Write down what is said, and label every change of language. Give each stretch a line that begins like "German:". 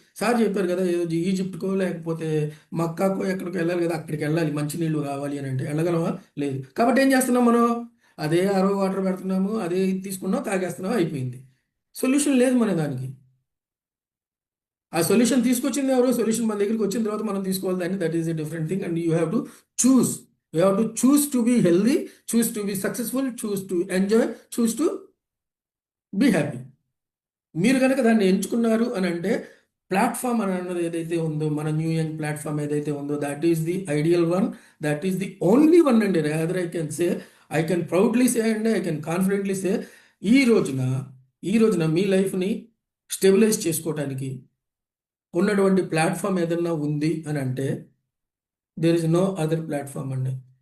Telugu: Sir చెప్పారు కదా, ఏదో ఈజిప్ట్కో లేకపోతే మక్కాకో ఎక్కడికో వెళ్ళాలి కదా, అక్కడికి వెళ్ళాలి మంచినీళ్ళు కావాలి అని అంటే. వెళ్ళగలమా? లేదు. కాబట్టి ఏం చేస్తున్నాం మనం? అదే ఆరో వాటర్ పెడుతున్నాము, అదే ఇది తీసుకున్నాం, తాగేస్తున్నాం, అయిపోయింది. సొల్యూషన్ లేదు మన దానికి. ఆ సొల్యూషన్ తీసుకొచ్చింది ఎవరు? సొల్యూషన్ మన దగ్గరికి వచ్చిన తర్వాత మనం తీసుకోవాలి దాన్ని.
English: That is a different thing and you have to choose. You have to choose to be healthy, choose to be successful, choose to enjoy, choose to be happy.
Telugu: మీరు కనుక దాన్ని ఎంచుకున్నారు అని అంటే, ప్లాట్ఫామ్ అని అన్నది ఏదైతే ఉందో, మన న్యూ యంగ్ ప్లాట్ఫామ్ ఏదైతే ఉందో,
English: that is the ideal one, that is the only one
Telugu: అండి.
English: rather I can proudly say and I can confidently say,
Telugu: ఈ రోజున మీ లైఫ్ని స్టెబిలైజ్ చేసుకోవడానికి ఉన్నటువంటి ప్లాట్ఫామ్ ఏదన్నా ఉంది అని అంటే,
English: There is no other platform అండి.